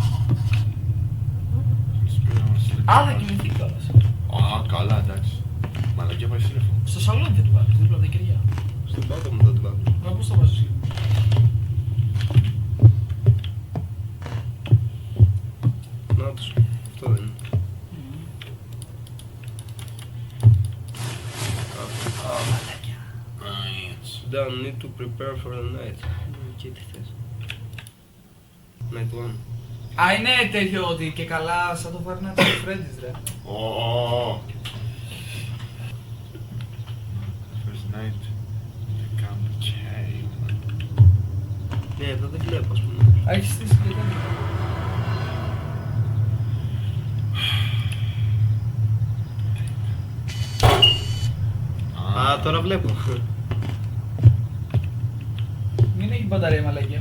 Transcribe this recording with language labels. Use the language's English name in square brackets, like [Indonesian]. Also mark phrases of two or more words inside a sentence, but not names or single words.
[Greek] Α, θα κοιμηθεί κιόλας. Α, καλά, εντάξει. Μαλακία πάει σύννεφο. Στο σαλόνι θα την βάλεις, δίπλα από τα κεριά. Στον πάτο μου θα την πάω. Μα πώς το βάζεις? Να τους. Αυτό δεν είναι. [English] Don't need to prepare for the night. [Greek] Και τι θες. Night 1. Α, είναι τέτοιο ότι και καλά σαν το Five Nights at Freddy's, ρε. [English] First night, the camp came. [Greek] Ναι, εδώ δεν βλέπω ας πούμε. Α, έχεις στήσει και τέτοιο. Α, τώρα βλέπω. Μην έχει μπαταρία μαλακία.